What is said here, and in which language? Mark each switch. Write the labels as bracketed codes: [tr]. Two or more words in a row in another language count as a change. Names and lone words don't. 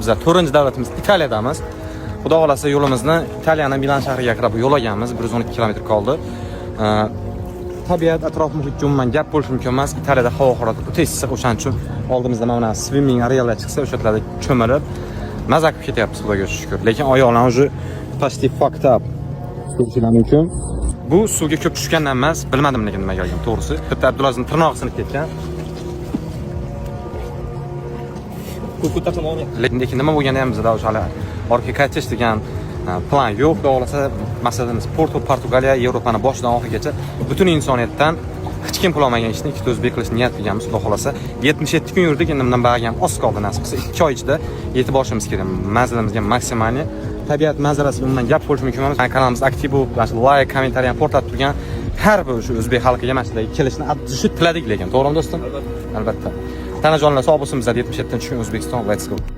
[uz] Biz 4-davlatimiz Italiyadamiz. Xudo xolasa yo'limizni Italiyaning Milan shahriga qarab yo'l olganmiz. 112 kilometr qoldi. Tabiat, atrof muhitga umuman gap bo'lishi mumkin emas. Italiyada havo harorati o'ta issiq, o'shaning uchun oldimizda mana swimming arealar chiqsa, o'sha yerlarda cho'milib maza qilib ketyapmiz, xudoga shukr. Lekin oyoqlar [ru] уже почти [en] fucked up. [uz] Ko'rishingiz mumkin. Bu suvga ko'p tushgandan emas, bilmadim lekin nimaga kelgan, to'g'risi. Bitta Abdulazning tirnog'i sinib ketgan. Lekin nima bo'lganda ham bizda o'sha orqaga qaytish degan plan yo'q. Xudo xolasa maqsadimiz Portugaliya, Yevropani boshidan oxirigacha butun insoniyatdan hech kim qilolmagan ishni ikkita o'zbek qilish niyat qilganmiz. Xudo xolasa 77 kun yurdik, endi bundan bag'am oz qoldi, nasib qilsa 2 oy ichida yetib borishimiz kerak. Manzilimizga maksimalni tabiat manzarasi umuman gap bo'lishi mumkin emas. Kanalimiz aktiv bo'lib, like, kommentariy ham portlatib turgan har bir o'sha o'zbek xalqiga mana shunday kelishni shu tiladik, lekin to'g'rimi do'stim? Albatta. Tanajonlar sog' bo'lsin, bizlar 77-kun O'zbekiston, [en] let's go.